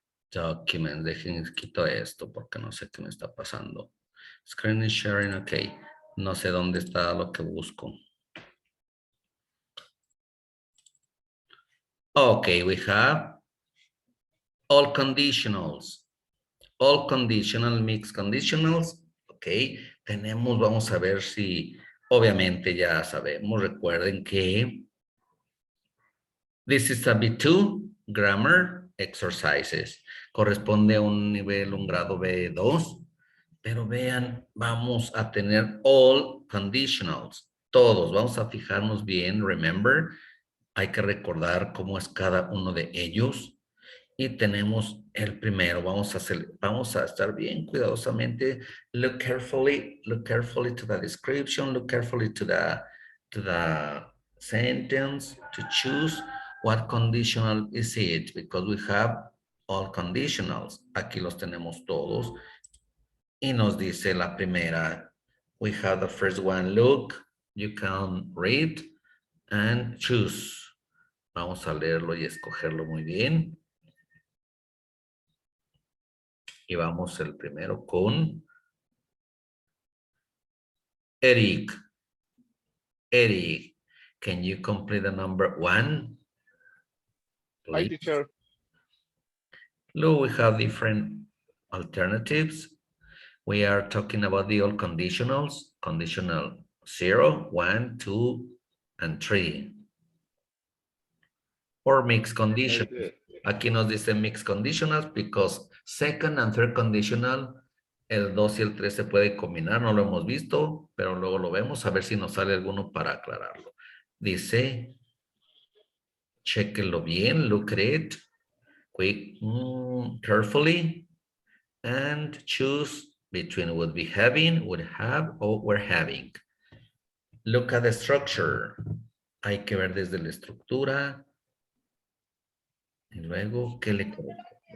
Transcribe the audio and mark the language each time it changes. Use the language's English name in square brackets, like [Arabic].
[Spanish] Documents, dejen, quito esto porque no sé qué me está pasando. [English] Screen sharing, [Spanish] ok. No sé dónde está lo que busco. [English] Okay, we have all conditionals. All conditional, mixed conditionals. [Spanish] Ok, tenemos, vamos a ver si, obviamente ya sabemos, recuerden que [English] this is a B2 grammar exercises. [Spanish] Corresponde a un nivel, un grado B2. Pero vean, vamos a tener [English] all conditionals. [Spanish] Todos, vamos a fijarnos bien, [English] remember, [Spanish] hay que recordar cómo es cada uno de ellos. Y tenemos el primero. Vamos a estar bien cuidadosamente. [English] Look carefully to the description. Look carefully to the sentence to choose what conditional is it, because we have all conditionals. [Spanish] Aquí los tenemos todos. Y nos dice la primera. [English] We have the first one. Look, you can read and choose. [Spanish] Vamos a leerlo y escogerlo muy bien. Y vamos el primero con Eric. [English] Eric, can you complete the number 1? Hi, Please. teacher. Look, we have different alternatives. We are talking about the old conditionals. Conditional 0, 1, 2, and 3. Or mixed conditions. [Spanish] Aquí nos dice [English] mixed conditionals because second and third conditional, [Spanish] el 2 y el 3 se puede combinar, no lo hemos visto, pero luego lo vemos a ver si nos sale alguno para aclararlo. Dice, chequenlo bien, [English] look at it, quick, carefully, and choose between would be having, would have, or were having. Look at the structure. [Spanish] Hay que ver desde la estructura. Y luego, ¿qué le corresponde?